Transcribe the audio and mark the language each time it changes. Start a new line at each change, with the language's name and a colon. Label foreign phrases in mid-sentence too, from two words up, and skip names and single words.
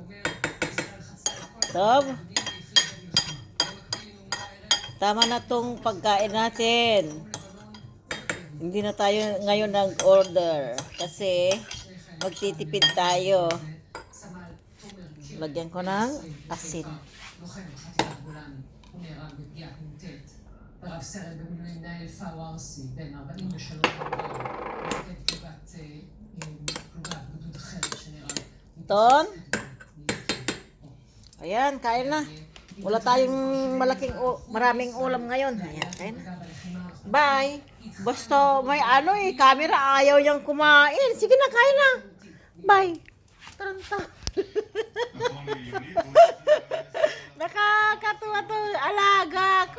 Filipino: Tob. Tama na tong pagkain natin. Hindi na tayo ngayon nag-order. Kasi, magtitipid tayo. Lagyan ko ng asin.
Hebrew: הוא נהרג בפגיעת נ"ט. רב סרן במילואים נאיל פאוורסי, בן 43 מפקד פלוגת גדוד אחרת שנהרג.
Filipino: Ton? Ayan, kain na. Wala tayong maraming ulam ngayon. Ayan, kain na. Bye! Basta may camera ayaw niyang kumain. Sige na, kain na. Bye! Taranta. Nakakatuwa to, alaga ko.